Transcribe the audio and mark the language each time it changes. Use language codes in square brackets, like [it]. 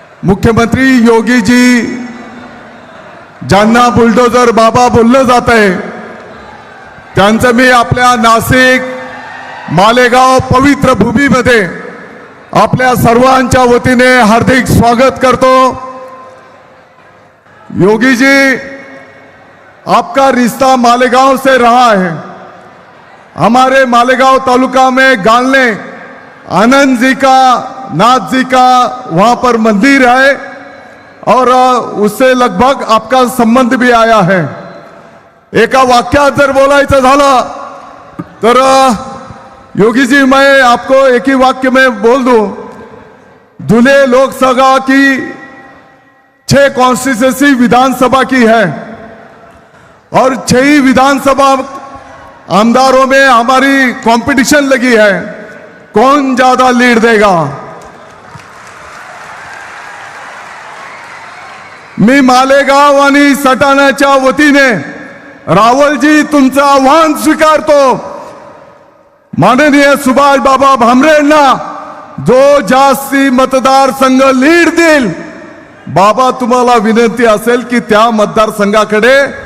[mr] मुख्यमंत्री योगी जी ज्यांना बुलडोजर बाबा बोललं जात आहे त्यांचं मी आपल्या नाशिक मालेगाव पवित्र भूमीमध्ये आपल्या सर्वांच्या वतीने हार्दिक स्वागत करतो। [hi] योगी जी, आपका रिश्ता मालेगांव से रहा है। हमारे मालेगांव तालुका में गालने आनंद जी का, नाथ जी का वहां पर मंदिर है और उससे लगभग आपका संबंध भी आया है। [mr] एका वाक्यात जर बोलायचं झालं तर [hi] योगी जी, मैं आपको एक ही वाक्य में बोल दूं, धुले लोकसभा की 6 कॉन्स्टिट्यूंसी विधानसभा की है और 6 ही विधानसभा आमदारों में हमारी कंपटीशन लगी है, कौन ज्यादा लीड देगा। [mr] मी मालेगाव आणि सटाण्याच्या वतीने रावलजी तुमचं आव्हान स्वीकारतो। माननीय सुभाष बाबा भामरेंना जो जास्ती मतदारसंघ लीड देईल, बाबा तुम्हाला विनंती असेल की त्या मतदारसंघाकडे